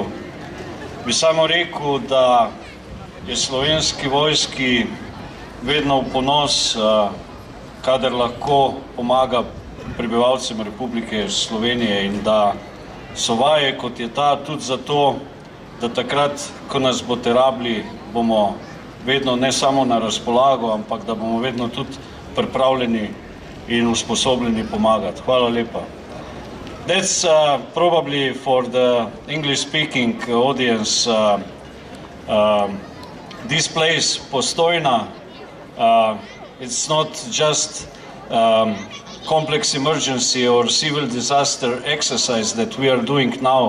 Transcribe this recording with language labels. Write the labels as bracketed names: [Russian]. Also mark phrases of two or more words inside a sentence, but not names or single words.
[Slovenian] Bi samo rekel, da je Slovenski vojski vedno v ponos, kadar lahko pomaga prebivalcem Republike Slovenije in da so vaje, kot je ta, tudi zato, da takrat, ko nas boste rabili, bomo vedno ne samo na razpolago, ampak da bomo vedno tudi pripravljeni in usposobljeni pomagati. Hvala lepa. [English] That's probably for the English-speaking audience. This place, Postojna, it's not just complex emergency or civil disaster exercise that we are doing now.